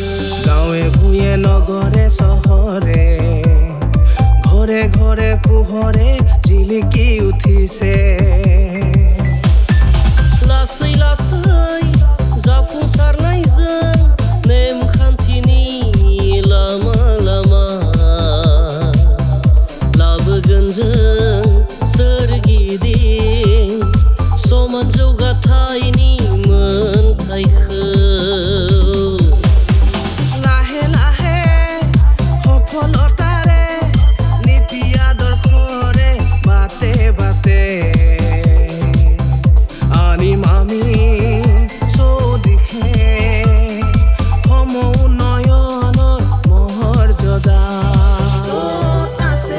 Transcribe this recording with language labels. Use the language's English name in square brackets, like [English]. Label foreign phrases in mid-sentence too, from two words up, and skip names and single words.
[Assamese] গাঁৱে ভূঞে নগৰে চহৰে ঘৰে ঘৰে পোহৰে জিলিকি উঠিছে [Bodo] लासै लासै जाफुंसारनायजों नेमखान्थिनि लामा लामा लाबोगोन जों सोरगिदिं समान जौगाथायनि मोनथायखौ [Assamese] লাহে লাহে সফলতাৰে নীতি আদৰ্শৰে বাটে বাটে আনিম আমি চৌদিশে সম উন্নয়নৰ মহৰ্যদা আছে